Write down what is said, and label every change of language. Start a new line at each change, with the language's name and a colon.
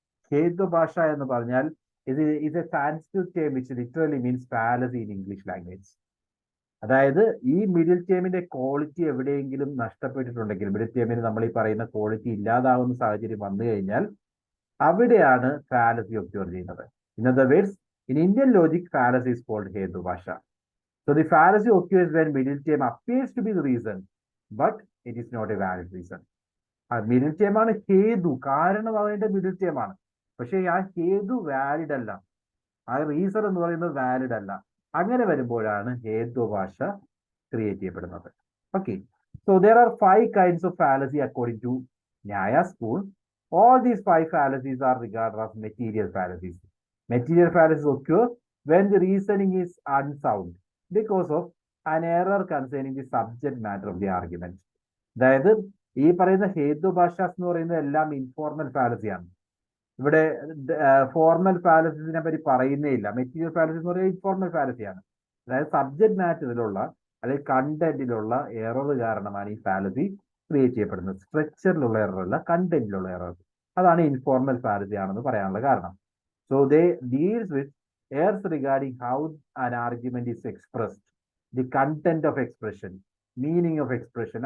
English: ഹേത്വഭാഷ
Malayalam: എന്ന് പറഞ്ഞാൽ
English: ഇത് a Sanskrit term which literally means fallacy in English language.
Malayalam: അതായത് ഈ മിഡിൽ ടേമിന്റെ ക്വാളിറ്റി എവിടെയെങ്കിലും നഷ്ടപ്പെട്ടിട്ടുണ്ടെങ്കിൽ, മിഡിൽ ടേമിന് നമ്മൾ ഈ പറയുന്ന ക്വാളിറ്റി ഇല്ലാതാവുന്ന സാഹചര്യം വന്നു കഴിഞ്ഞാൽ അവിടെയാണ് ഫാലസി ഒക്യൂർ ചെയ്യുന്നത്.
English: In other words, in Indian logic, fallacy is called Hedubhasha. So the fallacy occurs when middle term appears to be the reason, but it is not a valid reason.
Malayalam: Middle term ആണ് ഹേതു, കാരണം അതിന്റെ middle term ആണ്. പക്ഷെ ആ ഹേതു valid അല്ല, ആ റീസൺ എന്ന് പറയുന്നത് വാലിഡ് അല്ല. അങ്ങനെ വരുമ്പോഴാണ് ഹേതുഭാഷ ക്രിയേറ്റ് ചെയ്യപ്പെടുന്നത്.
English: Okay, so there are 5 kinds of fallacy according to Nyaya school. All these 5 fallacies are regarded as material fallacies. Material fallacies occur when the reasoning is unsound because of an error concerning the subject matter of the argument.
Malayalam: അതായത് ഈ പറയുന്ന ഹേതുഭാഷാസ് എന്ന് പറയുന്നത് എല്ലാം informal ഫാലസിയാണ്. ഇവിടെ formal ഫാലസിനെ പറ്റി പറയുന്നേ ഇല്ല. മെറ്റീരിയൽ ഫാലസി എന്ന് പറയുന്നത് ഇൻഫോർമൽ ഫാലസിയാണ്. അതായത് സബ്ജക്ട് മാറ്ററിലുള്ള അല്ലെങ്കിൽ കണ്ടന്റിലുള്ള എറർ കാരണമാണ് ഈ ഫാലസി ക്രിയേറ്റ് ചെയ്യപ്പെടുന്നത്. സ്ട്രക്ചറിലുള്ള എറർ അല്ല, കണ്ടന്റിലുള്ള എറർ. അതാണ് ഇൻഫോർമൽ ഫാലസി ആണെന്ന് പറയാനുള്ള കാരണം.
English: So they deals with errors regarding how an argument is expressed, the content of expression, meaning of expression.